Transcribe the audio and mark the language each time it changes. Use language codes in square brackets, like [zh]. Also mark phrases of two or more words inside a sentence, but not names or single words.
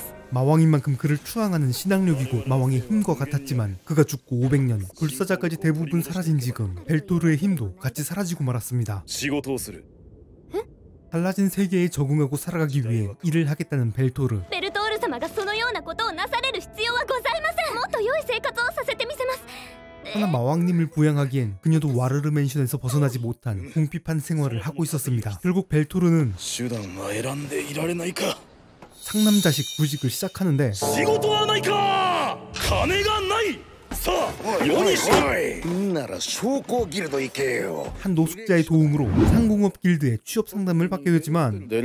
[ko] 마왕인 만큼 그를 추앙하는 신앙력이고 마왕의 힘과 같았지만 그가 죽고 500년, 불사자까지 대부분 사라진 지금 벨토르의 힘도 같이 사라지고 말았습니다. 달라진 세계에 적응하고 살아가기 위해 일을 하겠다는 벨토르. [ja] ベルトール様がそのようなことをなされる必要はございません。もっと良い生活をさせてみせます。 [ko] 하나 마왕님을 부양하기엔 그녀도 와르르 맨션에서 벗어나지 못한 궁핍한 생활을 하고 있었습니다. 결국 벨토르는 상남자식 구직을 시작하는데 한 노숙자의 도움으로 상공업 길드에 취업 상담을 받게 되지만